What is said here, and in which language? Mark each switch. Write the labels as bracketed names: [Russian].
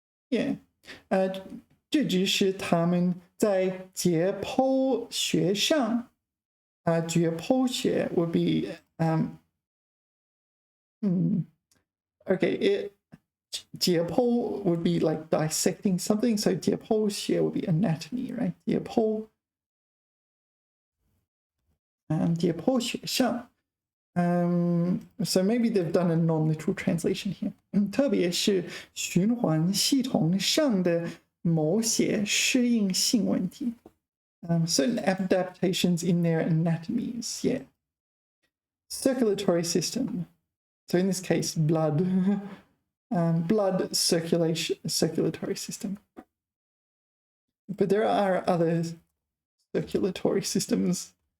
[English] Yeah. [Chinese] 这只是他们在解剖学上 [English] 解剖学 would be okay, 解剖 would be like dissecting something, so 解剖学 would be anatomy, right? 解剖解剖学上 so maybe they've done a non-literal translation here. [Chinese] 特别是循环系统上的某些适应性问题. [English] Certain adaptations in their anatomies, yeah. Circulatory system. So in this case, blood. Blood circulatory system. But there are other circulatory systems.